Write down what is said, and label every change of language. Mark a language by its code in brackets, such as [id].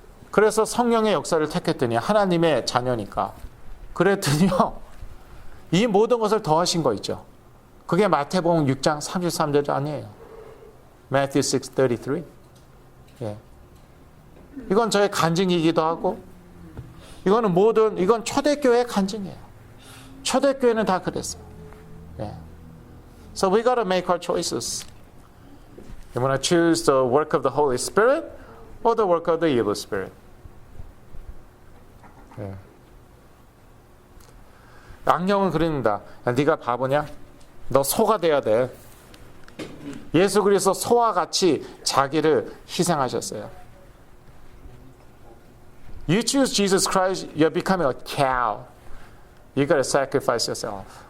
[ko] 그래서 성령의 역사를 택했더니 하나님의 자녀니까 그랬더니요 이 모든 것을 더하신 거 있죠. 그게 마태복음 6장 33절 아니에요. [en] Matthew 6:33. [ko] 이건 저의 간증이기도 하고 이건 초대교회의 간증이에요. 초대교회는 다 그랬어요. [en] So we got to make our choices. You want to choose the work of the Holy Spirit or the work of the evil spirit? [ko] 악령은 그럽니다. 네가 바보냐? 너 소가 돼야 돼. 예수 그리스도 소와 같이 자기를 희생하셨어요. [en] You choose Jesus Christ, you're becoming a cow. You got to sacrifice yourself.